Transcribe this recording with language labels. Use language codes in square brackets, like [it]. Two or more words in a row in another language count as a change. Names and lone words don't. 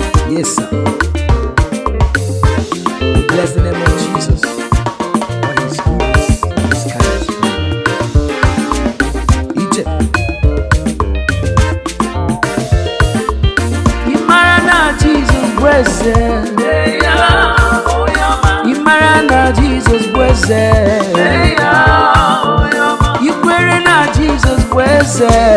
[en] Yes, sir. We bless the name of Jesus. For his goodness, his kindness. [ig] Ije. Ị mara na Jesus bụ eze. Ị mara na Jesus bụ eze. Ị kwere na Jesus bụ eze.